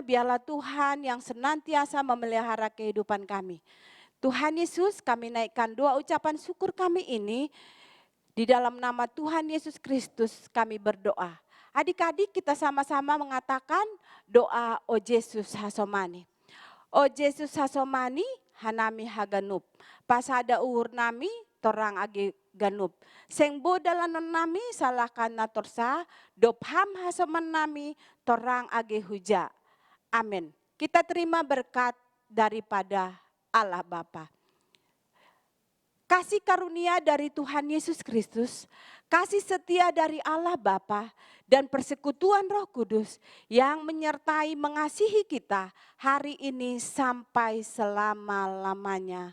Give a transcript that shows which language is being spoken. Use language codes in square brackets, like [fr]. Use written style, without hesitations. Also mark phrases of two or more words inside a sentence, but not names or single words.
[id] Biarlah Tuhan yang senantiasa memelihara kehidupan kami. Tuhan Yesus, kami naikkan doa ucapan syukur kami ini. Di dalam nama Tuhan Yesus Kristus kami berdoa. Adik-adik kita sama-sama mengatakan doa O Yesus Hasomani. [bts] O Yesus Hasomani hanami haganup. Pasada uhur nami torang age ganup. Seng bodalanon nami salahkan natorsa. Dopham hasoman nami torang age huja. Amin. [id] Kita terima berkat daripada Allah Bapa. Kasih karunia dari Tuhan Yesus Kristus, kasih setia dari Allah Bapa, dan persekutuan Roh Kudus yang menyertai mengasihi kita hari ini sampai selama-lamanya.